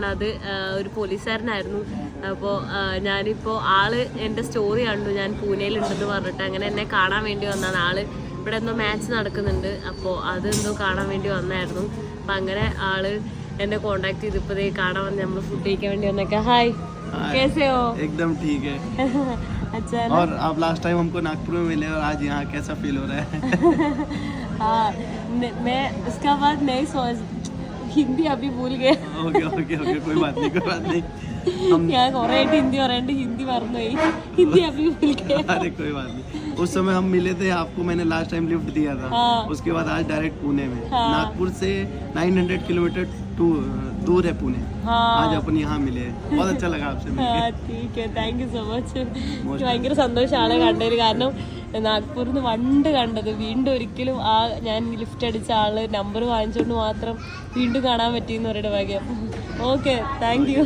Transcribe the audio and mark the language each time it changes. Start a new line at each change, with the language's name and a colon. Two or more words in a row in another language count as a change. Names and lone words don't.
Malayalam: അത് ഒരു പോലീസുകാരനായിരുന്നു. അപ്പോൾ ഞാനിപ്പോൾ ആള് എൻ്റെ സ്റ്റോറി കണ്ടു, ഞാൻ പൂനെയിലുണ്ടെന്ന് പറഞ്ഞിട്ട് അങ്ങനെ എന്നെ കാണാൻ വേണ്ടി വന്നതാണ്. ആള് ഇവിടെ എന്തോ മാച്ച് നടക്കുന്നുണ്ട്, അപ്പോൾ അതെന്തോ കാണാൻ വേണ്ടി വന്നായിരുന്നു. അപ്പം അങ്ങനെ ആള് എന്നെ കോണ്ടാക്ട് ചെയ്ത് ഇപ്പോൾ കാണാൻ വന്ന് നമ്മൾ ഫുഡ് കഴിക്കാൻ വേണ്ടി വന്നേക്കാം. ഹായ്,
Hindi: कैसे हो? एकदम ठीक है. अच्छा और आप
English: last time
Hindi: हमको नागपुर में मिले और आज यहाँ कैसा फील हो रहा है? हाँ, मैं उसका बाद नहीं सोच, हिंदी अभी भूल गए. ओके ओके ओके, कोई बात नहीं.
Malayalam: ഞാൻ കുറേ ഹിന്ദി പറയണ്ട്, ഹിന്ദി മറന്നുപോയി.
Hindi: ഹിന്दी अभी भूल गए. अरे कोई बात नहीं. उस समय हम मिले थे, आपको मैंने
English: last time
Hindi: लिफ्ट दिया था. हाँ. उसके बाद आज डायरेक्ट पुणे में. हाँ. नागपुर से 900 किलोमीटर दूर है पुणे. हाँ. आज अपन यहाँ मिले. बहुत अच्छा लगा आपसे मिलके. ठीक है,
English: thank you so much.
Malayalam: എനിക്ക് ഭയങ്കര സന്തോഷമാണ് കണ്ടതിൽ. കാരണം നാഗ്പൂരിൽ നിന്ന് പണ്ട് കണ്ടത് വീണ്ടും ഒരിക്കലും ആ ഞാൻ ലിഫ്റ്റ് അടിച്ച ആള് നമ്പർ വാങ്ങിച്ചുകൊണ്ട് മാത്രം വീണ്ടും കാണാൻ പറ്റിയെന്ന് അവരുടെ ഭാഗ്യം. ഓക്കെ,
English: thank you.